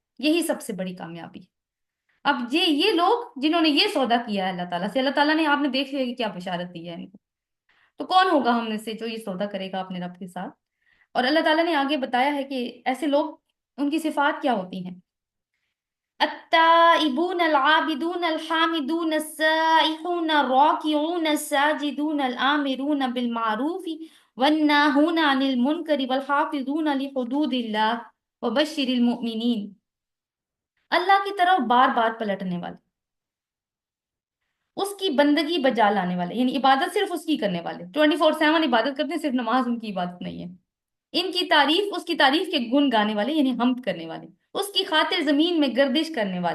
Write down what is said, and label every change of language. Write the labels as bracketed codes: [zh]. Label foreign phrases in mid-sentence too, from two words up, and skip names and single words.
[ur] یہی سب سے بڑی کامیابی ہے۔ اب یہ لوگ جنہوں نے یہ سودا کیا ہے اللہ تعالیٰ سے، اللہ تعالیٰ نے، آپ نے دیکھ لیا کہ کیا بشارت دی ہے ان کو. تو کون ہوگا ہم میں سے جو یہ سودا کرے گا اپنے رب کے ساتھ? اور اللہ تعالیٰ نے آگے بتایا ہے کہ ایسے لوگ، ان کی صفات کیا ہوتی ہیں. [ar] التائبون العابدون الحامدون السائحون الراكعون الساجدون الآمرون بالمعروف والناهون عن المنكر والحافظون لحدود الله وبشر المؤمنين. [ur] اللہ کی طرف بار بار پلٹنے والے، اس کی بندگی بجا لانے والے، یعنی عبادت صرف اس کی کرنے والے، 24/7 عبادت کرتے ہیں، صرف نماز ان کی عبادت نہیں ہے. ان کی تعریف، اس کی تعریف کے گن گانے والے، یعنی حمد کرنے والے، اس کی خاطر زمین میں گردش کرنے والے.